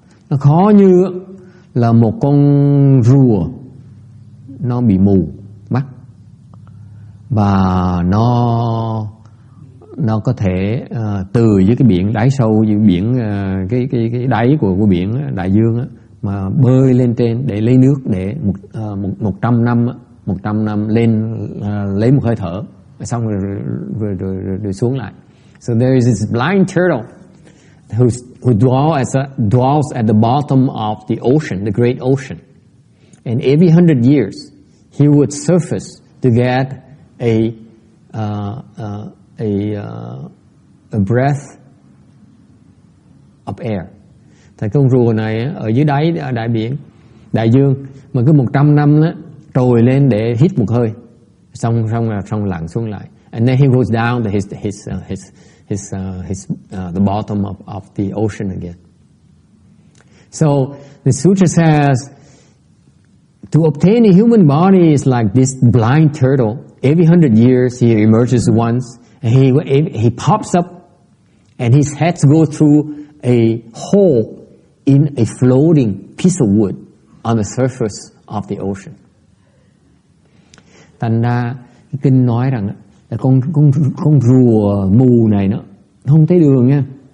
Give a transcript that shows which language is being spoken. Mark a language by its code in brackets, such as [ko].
[vi] Nó khó như là một con rùa nó bị mù mắt và nó có thể từ dưới cái biển đáy sâu, dưới biển cái đáy của biển đại dương mà bơi lên trên để lấy nước, để 100 năm lên lấy một hơi thở, xong rồi xuống lại. [en] So there is this blind turtle who dwells at the bottom of the ocean, the great ocean. And every 100 years, he would surface to get a breath of air. [vi] Thì con rùa này ở dưới đáy đại biển, đại dương, mà cứ 100 năm đó, trồi lên để hít một hơi, xong lặn xuống lại. [en] And then he goes down to the bottom of the ocean again. So the sutra says, to obtain a human body is like this blind turtle. Every 100 years he emerges once, and he pops up, and his head goes through a hole in a floating piece of wood on the surface of the ocean. [vi] Thành ra cái kinh nói rằng là con rùa mù này nó không thấy đường nha.